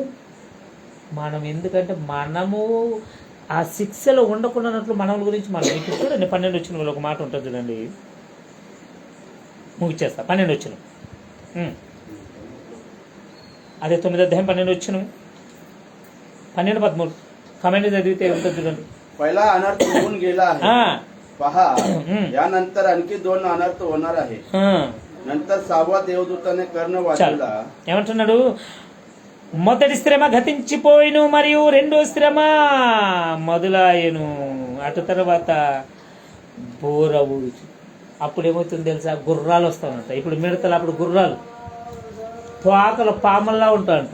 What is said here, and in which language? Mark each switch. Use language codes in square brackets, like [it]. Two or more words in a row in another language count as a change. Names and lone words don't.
[te] ఎందుకంటే మనము ఆ శిక్షలో ఉండకుండానట్లు మన గురించి మనం. ఇప్పుడు చూడండి 12 వచ్చిన ఒక మాట ఉంటుంది చూడండి, ముగిచేస్తా. 12 వచ్చిన అదే 9వ అధ్యాయం 12 వచ్చిన 12-13 కామెంట్ చదివితే ఉంటుంది చూడండి. [mr] पहिला अनर्थ होऊन गेला आहे, पहा यानंतर आणखी 2 अनर्थ होणार आहे. नंतर 6व्या देवदूताने कर्ण वाजवला. [te] ఏమంటున్నాడు? మొదటి శ్రమ గతించిపోయిను మరియు రెండో శ్రమ మొదలాయను. అటు తర్వాత బోర ఊది. అప్పుడు ఏమవుతుంది తెలుసా? గుర్రాలు వస్తాయంట. ఇప్పుడు మిడతలు, అప్పుడు గుర్రాలు తోకలు పాముల్లా ఉంటాయంట.